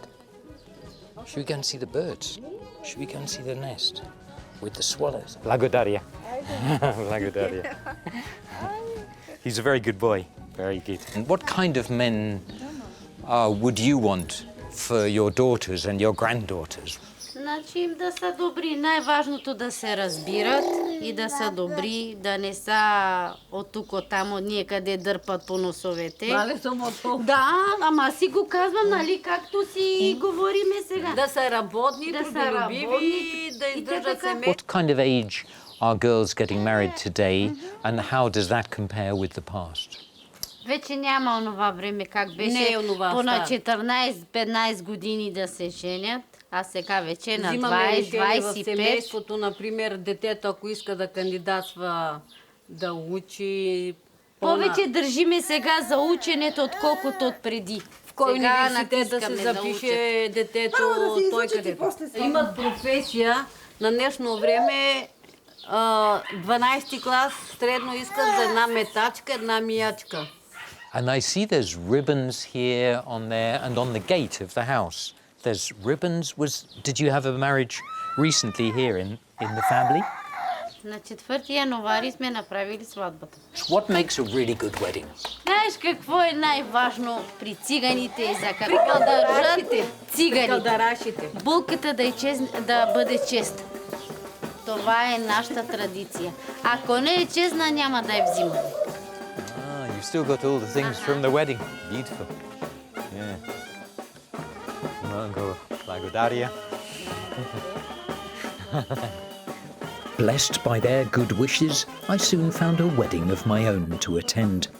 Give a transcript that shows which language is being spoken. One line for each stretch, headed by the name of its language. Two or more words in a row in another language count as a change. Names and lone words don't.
English: Should we go and see the birds? Should we go and see the nest with the swallows?
Bulgarian: Благодаря. Благодаря.
English: He's a very good boy. Very good. And what kind of men would you want for your daughters and your granddaughters?
Bulgarian: Значи им да са добри. Най-важното да се разбират и да са добри, да не са от тук, от там, от ние къде дърпат по носовете. Да, ама си го казвам, нали, както си говориме сега. Да са работни, трудолюбиви, да издържат семейство.
English: What kind of age are girls getting married today and how does that compare with the past?
Bulgarian: Вече няма онова време, как беше по на 14-15 години да се женят. А сега вече на 20-25. В семейството, например, детето, ако иска да кандидатства да учи... Повече държиме сега за ученето, отколкото от преди. В кой университет да се запише детето, той където. Имат професия на днешно време. 12 клас средно искат за една метачка, една миячка.
English: And I see there's ribbons here on there and on the gate of the house. There's ribbons. Did you have a marriage recently here in the family?
Bulgarian: На 4 януари сме направили сватбата.
English: What makes a really good wedding?
Bulgarian: Знаеш какво е най-важно при циганите? За какво държат циганите? Булката да бъде чест. Това е нашата традиция. Ако не е честна, няма да я взимаме.
English: You've still got all the things from the wedding. Beautiful. Yeah. Blagodaria. Blessed by their good wishes, I soon found a wedding of my own to attend.